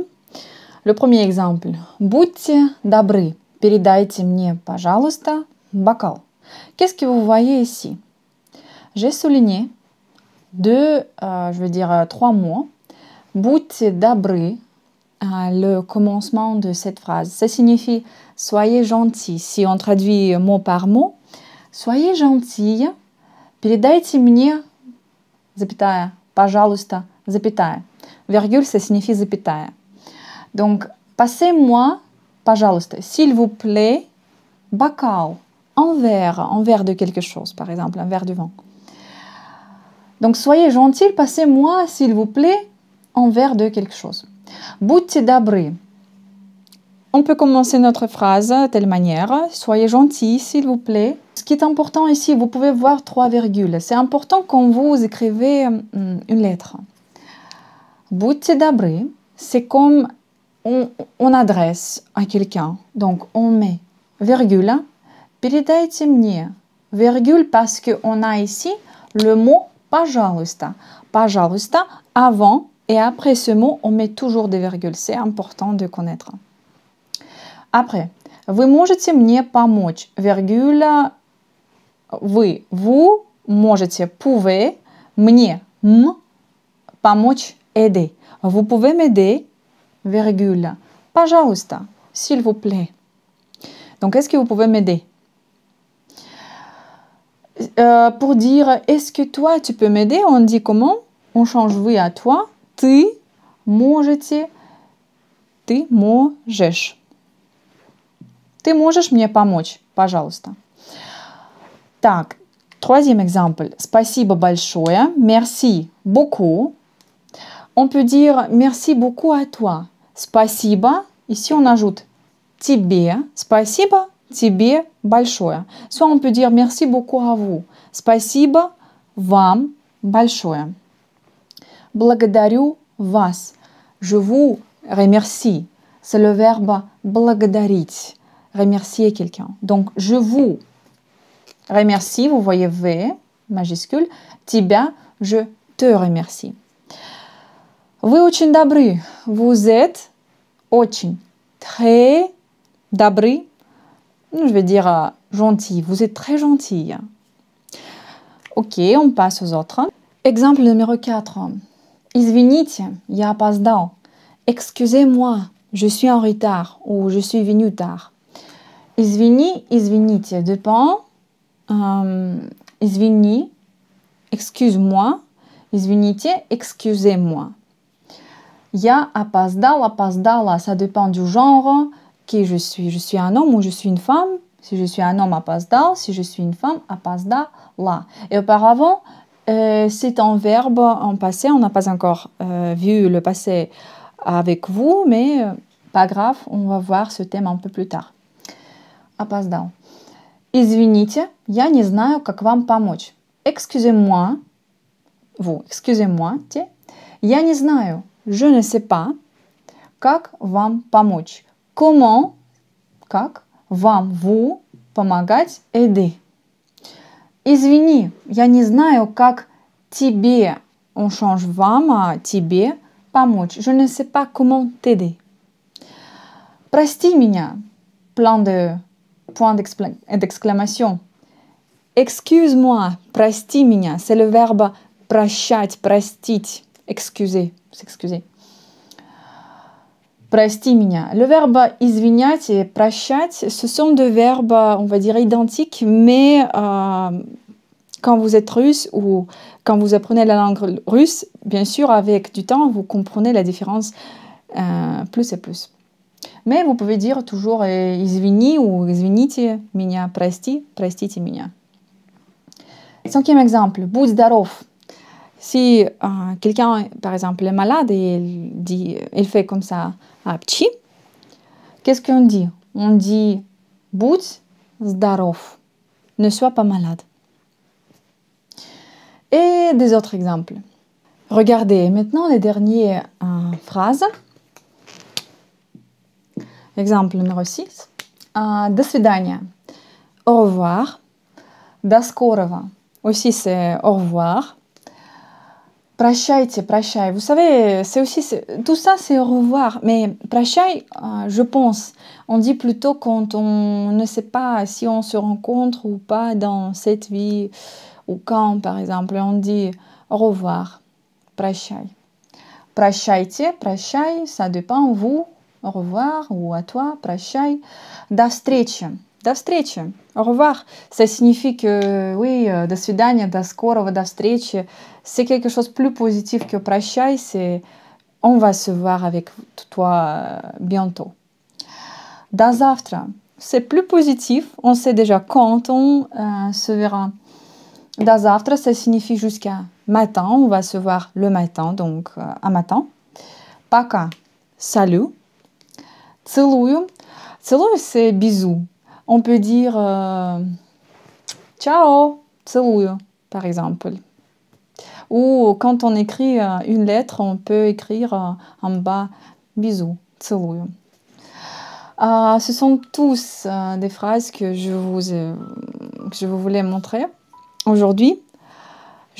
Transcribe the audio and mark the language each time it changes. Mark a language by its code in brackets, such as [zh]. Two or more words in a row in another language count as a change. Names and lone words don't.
[fr] Le premier exemple. [ru] Будьте добры, передайте мне, пожалуйста, бокал. [fr] Qu'est-ce que vous voyez ici? J'ai souligné trois mots. [ru] Будьте добры, [fr] le commencement de cette phrase. Ça signifie soyez gentil. Si on traduit mot par mot, soyez gentil, [ru] передайте мне, запятая, пожалуйста, запятая. [fr] Virgule, ça signifie запятая. Donc, passez-moi, пожалуйста, s'il vous plaît, бокал, un verre de quelque chose, par exemple, un verre de vin. Donc, soyez gentil, passez-moi, s'il vous plaît, un verre de quelque chose. [ru] Будьте добры. [fr] On peut commencer notre phrase de telle manière. Soyez gentil, s'il vous plaît. Ce qui est important ici, vous pouvez voir 3 virgules. C'est important quand vous écrivez une lettre. Будьте добры, c'est comme on adresse à quelqu'un. Donc, on met virgule. [ru] Передайте мне. [fr] Virgule parce qu'on a ici le mot пожалуйста. Пожалуйста avant Et après ce mot, on met toujours des virgules. C'est important de connaître. Après, [ru] вы можете мне помочь. [fr] Virgule, vous можете, pouvez, [ru] мне, помочь, [fr] aider. Vous pouvez m'aider, virgule. Пожалуйста, s'il vous plaît. Donc, est-ce que vous pouvez m'aider? Pour dire, est-ce que toi, tu peux m'aider? On dit comment? On change oui à toi. [ru] Ты можете, ты можешь. Ты можешь мне помочь, пожалуйста. Так, [fr] troisième exemple. [ru] Спасибо большое. [fr] Merci beaucoup. On peut dire merci beaucoup à toi. Спасибо. Ici, on ajoute тебе. [ru] Спасибо тебе большое. [fr] Soit on peut dire merci beaucoup à vous. [ru] Спасибо вам большое. Благодарю вас. [fr] Je vous remercie. C'est le verbe благодарить. Remercier quelqu'un. Donc, je vous remercie. Vous voyez V majuscule. Тебя, je te remercie. [ru] Вы очень добры. [fr] Vous êtes очень. Très добры. Je vais dire gentil. Vous êtes très gentil. Ok, on passe aux autres. Exemple numéro 4. [ru] Извините, я опоздал. [fr] Excusez-moi, je suis en retard ou je suis venu tard. [ru] Извини, извините, [fr] dépend. Извини, excuse-moi. Извините, excusez-moi. [ru] Я опоздал, опоздала, [fr] ça dépend du genre. Qui je suis? Je suis un homme ou je suis une femme? Si je suis un homme, опоздал. Si je suis une femme, опоздала. Et auparavant, c'est un verbe en passé. On n'a pas encore vu le passé avec vous, mais pas grave, on va voir ce thème un peu plus tard. [ru] Опоздал. Извините, я не знаю, как вам помочь. [fr] Excusez-moi, vous, excusez-moi, [ru] я не знаю, [fr] je ne sais pas, [ru] как вам помочь. [fr] Comment, [ru] как вам, [fr] vous, помогать, aider. [ru] Извини, я не знаю, как тебе, [fr] on change вам à тебе, помочь. Je ne sais pas comment t'aider. [ru] Прости меня, [fr] plein de points d'exclamation. Excuse-moi, [ru] прости меня, [fr] c'est le verbe [ru] прощать, простить, [fr] excuser, s'excuser. [ru] Прости меня. [fr] Le verbe извинять et прощать, ce sont deux verbes, on va dire, identiques, mais quand vous êtes russe ou quand vous apprenez la langue russe, bien sûr, avec du temps, vous comprenez la différence plus et plus. Mais vous pouvez dire toujours извини ou [ru] извините меня, прости, простите меня. [fr] Cinquième exemple, [ru] будь здоров. [fr] Si quelqu'un, par exemple, est malade et il fait comme ça, апчи, qu'est-ce qu'on dit? On dit [ru] будь здоров, [fr] ne sois pas malade. Et des autres exemples. Regardez maintenant les dernières phrases. Exemple numéro 6. [ru] До свидания. [fr] Au revoir. [ru] До скорого. [fr] Aussi c'est au revoir. [ru] Прощайте, прощай. [fr] Vous savez, c'est aussi tout ça, c'est au revoir. Mais прощай, je pense, on dit plutôt quand on ne sait pas si on se rencontre ou pas dans cette vie ou quand, par exemple, on dit au revoir. [ru] Прощай. Прощайте, прощай, [fr] ça dépend vous. Au revoir ou à toi, [ru] прощай. До встречи. До встречи. [fr] Au revoir. Ça signifie que, oui, [ru] до свидания, до скорого, до встречи. [fr] C'est quelque chose de plus positif que прощай. C'est on va se voir avec toi bientôt. [ru] До завтра. [fr] C'est plus positif. On sait déjà quand on se verra. [ru] До завтра, [fr] ça signifie jusqu'à matin. On va se voir le matin, donc à matin. [ru] Пока. Salut. Целую. Целую, [fr] c'est bisous. On peut dire ciao, целую, par exemple. Ou quand on écrit une lettre, on peut écrire en bas bisous, целую. Ce sont tous des phrases que je vous voulais montrer aujourd'hui.